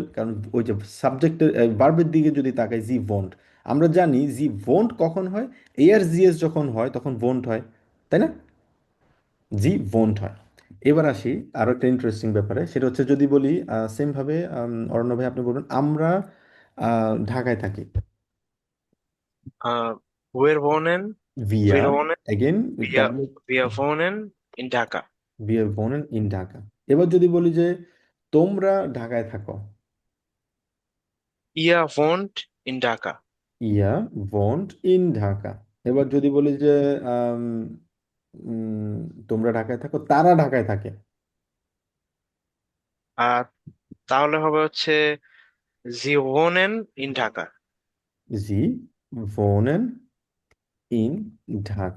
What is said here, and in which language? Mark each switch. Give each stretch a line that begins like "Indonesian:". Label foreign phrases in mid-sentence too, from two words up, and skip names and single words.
Bangla: কারণ ওই যে সাবজেক্টের ভার্বের দিকে যদি তাকাই,
German: sie wohnt,
Bangla: আমরা জানি
German: sie wohnt
Bangla: কখন হয়, এআর জিএস যখন হয় তখন ভোন্ট হয়, তাই না?
German: sie wohnt
Bangla: হয়। এবার আসি আরো একটা ইন্টারেস্টিং ব্যাপারে, সেটা হচ্ছে যদি বলি সেম ভাবে, অরণ্য ভাই আপনি বলুন, আমরা ঢাকায় থাকি।
German: wir wohnen, ভিয়া, wir wohnen,
English: এগেন,
German: wir, wir wohnen in Dhaka. wir wohnen in Dhaka.
Bangla: এবার যদি বলি যে তোমরা ঢাকায় থাকো,
German: Ihr wohnt in Dhaka. ihr wohnt in Dhaka.
Bangla: এবার যদি বলি যে আম, তোমরা ঢাকায় থাকো, তারা ঢাকায় থাকে। আর তাহলে হবে হচ্ছে
German: sie wohnen in Dhaka. sie wohnen in Dhaka.